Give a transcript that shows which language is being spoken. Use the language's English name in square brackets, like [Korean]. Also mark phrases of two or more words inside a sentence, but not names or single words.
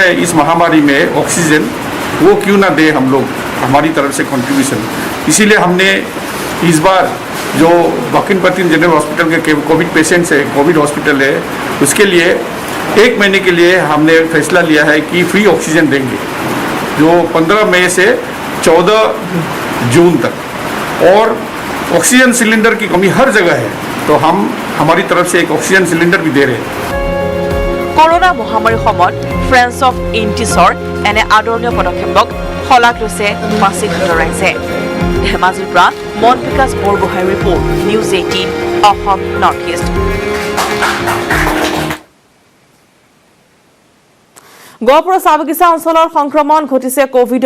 [Hindi] इस महामारी में ऑक्सीजन वो क्यों ना दे हम लोग हमारी तरफ से कंट्रीब्यूशन इसीलिए हमने इस बार जो बाकिन पेट्रिन जनरल हॉस्पिटल के [English] covid patients [Hindi] है [English] covid hospital [Hindi] है उसके लिए 1 महीने के लिए हमने फैसला लिया है कि [English] free oxygen [Hindi] देंगे जो 15 मई से 14 जून तक और [English] oxygen cylinder [Hindi] की कमी हर जगह है तो हम हमारी तरफ से एक [English] oxygen cylinder [Hindi] भी दे रहे हैं [Assamese] কৰোনা মহামাৰীৰ সময়ত ফ্ৰেণ্ডছ অফ 80sৰ এনে আদৰণীয় পদক্ষেপক শলাগ লৈছে পাছিঘাটৰ ৰাইজে ধেমাজিৰ পৰা মন বিকাশ বৰগোহাঁইৰ ৰিপৰ্ট নিউজ 18 অসম নৰ্থ ইষ্ট। গহপুৰ চাহ বাগিচা অঞ্চলৰ সংক্ৰমণ ঘটিছে কোভিডৰ।